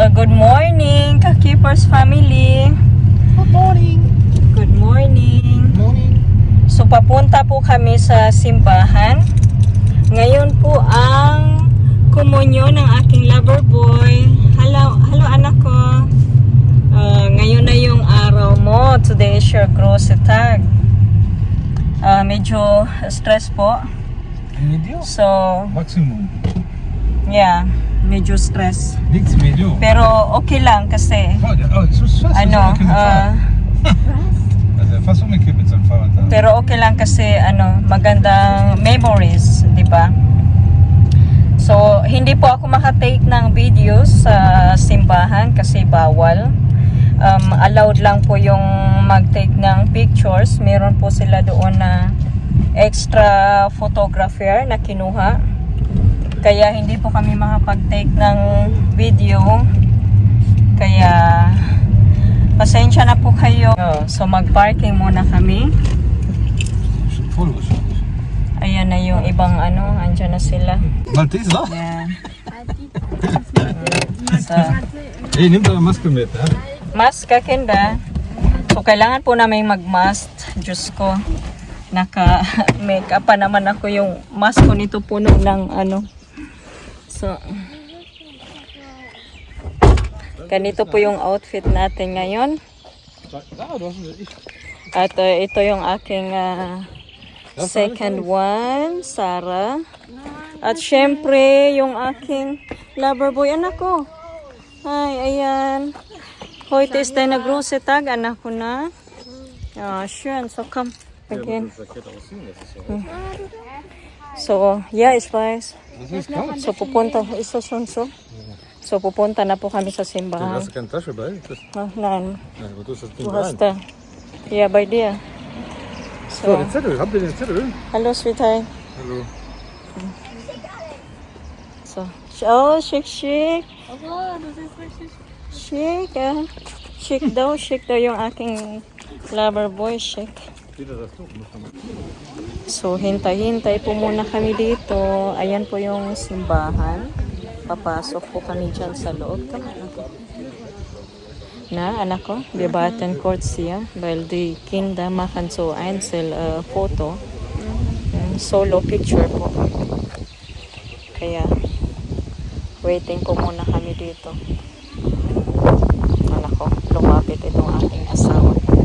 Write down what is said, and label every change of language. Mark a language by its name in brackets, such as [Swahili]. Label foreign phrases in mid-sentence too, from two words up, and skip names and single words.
[English] Good morning, Ka-Keepers family. Good morning. Good morning. Morning. [Filipino] So papunta po kami sa simbahan. Ngayon po ang komunyo ng aking [English] lover boy. [Filipino] Hello anak ko. Ngayon na yung araw mo. [English] Today is your grossetag. [Filipino] Medyo stress po. Medyo? So, Maximum. yeah, medyo stress. [German] Niks medyo. [Filipino] Pero okay lang kasi ano, [German] fast so mycket mit seinem Fahrrad da. [Filipino] pero okay lang kasi magandang memories, di ba? So, hindi po ako makatake ng videos sa simbahan kasi bawal. Allowed lang po yung mag-take ng pictures. Meron po sila doon na extra photographer na kinuha. Kaya hindi po kami makapag-take ng video. Kaya pasensya na po kayo. So mag-parking muna kami. Ayan na yung ibang andyan na sila. [German] Maltese da? [Filipino] Yan. [German] Hey, nimm deine Maske mit, ja? [Filipino] Mask ka, Kenda. So kailangan po namin mag-mask. Diyos ko. Naka-makeup pa naman ako, yung mask ko nito puno ng So, ganito po yung outfit natin ngayon. At ito yung aking [English] second one, [Filipino] Sarah. At syempre, yung aking [English] lover boy, [Filipino] anak ko. Ay, ayan. [German] Heute ist deine große Tag, [Filipino] anak ko na. [German] Schön, [English] so come again. So, yeah, [German] ich weiß. So, pupunta, ist das schon so? [Filipino] So, pupunta na po kami sa simbahan. [German] Hast du keine Tasche bei? Nein, Ja, aber du hast das Ding du rein. hast da. Ja, bei dir. So, So, den Zettel. Habt ihr den Zettel? hallo, Sweetheart. Hallo. So, oh, chic, chic. Oh, das ist richtig. [Filipino] Chic, Chic daw yung aking lover boy, chic. [German] Wieder das Tuch. [Filipino] So, hintay-hintay po muna kami dito. Ayan po yung simbahan. Papasok po kami dyan sa loob. Na, anak ko, [German] wir warten kurz hier, weil die Kinder machen so Einzelfoto. [English] Solo picture po. [Filipino] Kaya, waiting po muna kami dito. Anak ko, lumapit itong aking asawa.